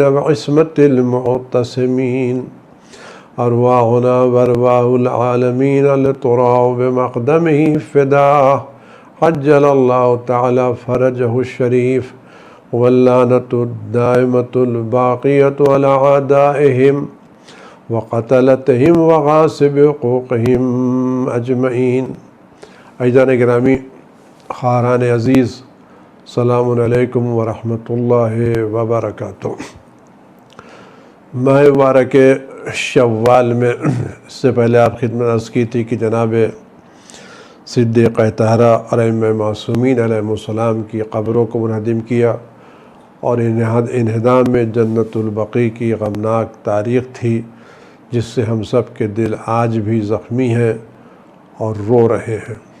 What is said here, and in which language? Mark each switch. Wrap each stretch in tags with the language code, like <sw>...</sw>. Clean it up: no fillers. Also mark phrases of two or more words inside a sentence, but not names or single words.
<ar>وعصمة المعتصمين أرواحنا وأرواح العالمين لتراب مقدمه الفداء عجل الله تعالى فرجه الشريف واللعنة الدائمة الباقية على أعدائهم وقتلتهم وغاصبي حقوقهم أجمعين.</ar> <fa>عزیزان گرامی، خواهران عزیز,</fa> <ar>سلام عليكم ورحمة الله وبركاته.</ar> <hi>माह मुबारक शव्वाल में इससे पहले आप खिदमत अर्ज़ की थी कि जनाब सिद्दीक़ तहरा अलैहि मासूमीन अलैहिमुस्सलाम की क़ब्रों को मुनहदिम किया और इन्हिदाम में जन्नतुल बक़ी की ग़मनाक तारीख़ थी जिससे हम सब के दिल आज भी ज़ख्मी हैं और रो रहे हैं।</hi>